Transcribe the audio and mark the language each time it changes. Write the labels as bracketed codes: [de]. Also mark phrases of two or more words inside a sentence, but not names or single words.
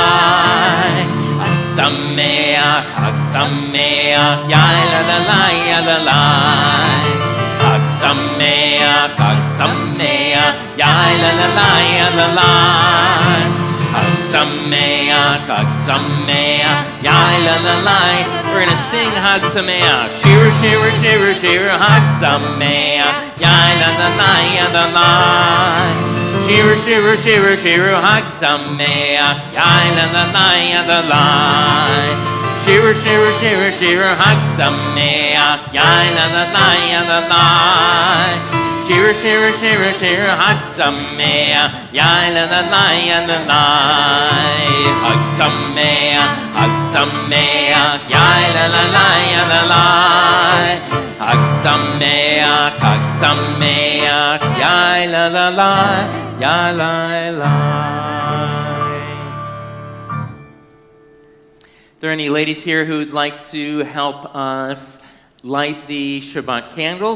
[he] חג שמח, Yai la la la, ya la la. חג שמח, Yai la la la, ya la la. חג שמח, Yai la la la. [en] We're gonna sing [he] חג שמח. שירה, שירה, שירה, שירה, חג שמח, Yai la la la, ya la la. שירה, שירה, שירה, שירה, חג שמח, Yai la la la, ya la la. שירה, שירה, שירה, שירה, חג שמח, Yai la la la, ya la la. שירה, שירה, שירה, שירה, חג שמח, Yai la la la, ya la la. חג שמח, Yai la la la, ya la la. חג שמח, Yai la la la, ya la la. [en] Are there any ladies here who'd like to help us light the Shabbat candles?